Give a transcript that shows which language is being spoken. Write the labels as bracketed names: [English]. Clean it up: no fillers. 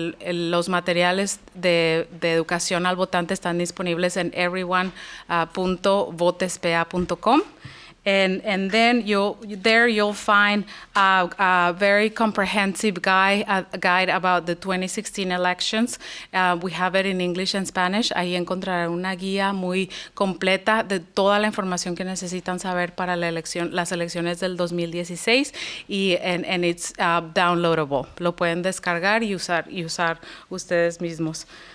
[Spanish] Los materiales de educación al votante están disponibles en everyone.votespa.com. [English] And then you'll find a very comprehensive guide about the 2016 elections. We have it in English and Spanish. [Spanish] Ahí encontrarán una guía muy completa de toda la información que necesitan saber para las elecciones del 2016 [English] and it's downloadable. [Spanish] Lo pueden descargar y usar ustedes mismos.